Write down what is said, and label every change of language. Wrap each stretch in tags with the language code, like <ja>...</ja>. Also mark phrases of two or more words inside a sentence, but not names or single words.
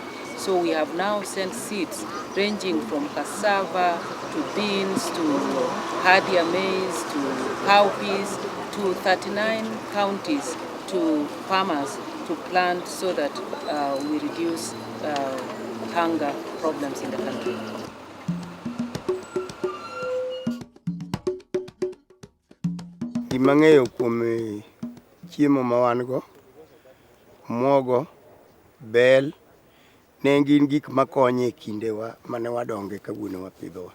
<en>So we have now sent seeds ranging from cassava to beans to hardier maize to cowpeas to 39 counties to farmers to plant so that we reduce hunger problems in the country.</en> <luo>Imang'eyo kuom chiemo ma wan go, muogo, bel, ne gin gik makonyo e kindewa mane wadonge kawuono wapidhowa.</luo>